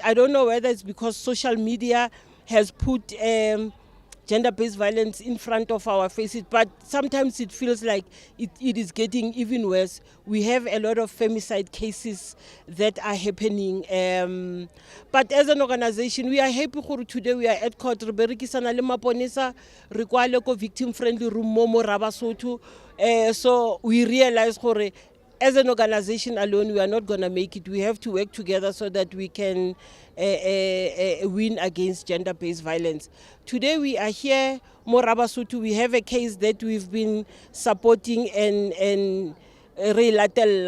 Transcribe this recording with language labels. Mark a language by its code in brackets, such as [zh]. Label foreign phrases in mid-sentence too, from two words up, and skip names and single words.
[en] I don't know whether it's because social media has put gender-based violence in front of our faces, but sometimes it feels like it is getting even worse. We have a lot of femicide cases that are happening. But as an organization, we are happy today we are at court. [st] Re berekisana le maponesa, re kwale ko [en] victim-friendly room [st] mo Rabasotho. [en] So we realize as an organization alone, we are not going to make it. We have to work together so that we can win against gender-based violence. Today we are here, Morabasotho. We have a case that we've been supporting and relatella.